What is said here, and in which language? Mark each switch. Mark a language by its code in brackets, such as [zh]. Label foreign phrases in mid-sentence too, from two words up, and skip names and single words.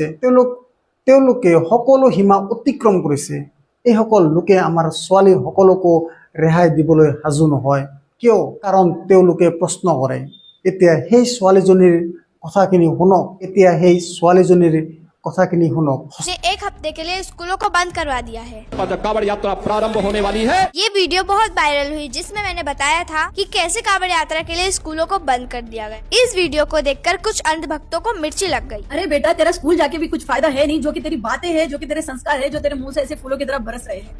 [as] তেওঁলোকে সকলো সীমা অতিক্ৰম কৰিছে। এইসকল লোকে আমাৰ ছোৱালী সকলকো ৰেহাই দিবলৈ সাজু নহয়। কিয়? কাৰণ তেওঁলোকে প্ৰশ্ন কৰে। এতিয়া সেই ছোৱালীজনীৰ কথাখিনি শুনক। এতিয়া সেই ছোৱালীজনীৰ কথাখিনি শুনক। [hi] ने एक हफ्ते के लिए स्कूलों को बंद करवा दिया है। कांवड़ यात्रा प्रारंभ होने वाली है। ये वीडियो बहुत वायरल हुई जिसमें मैंने बताया था कि कैसे कांवड़ यात्रा के लिए स्कूलों को बंद कर दिया गया। इस वीडियो को देखकर कुछ अंधभक्तों को मिर्ची लग गई। अरे बेटा, तेरा स्कूल जाके भी कुछ फायदा है नहीं, जो कि तेरी बातें हैं, जो कि तेरे संस्कार है, जो तेरे मुंह से ऐसे फूलों की तरह बरस रहे हैं।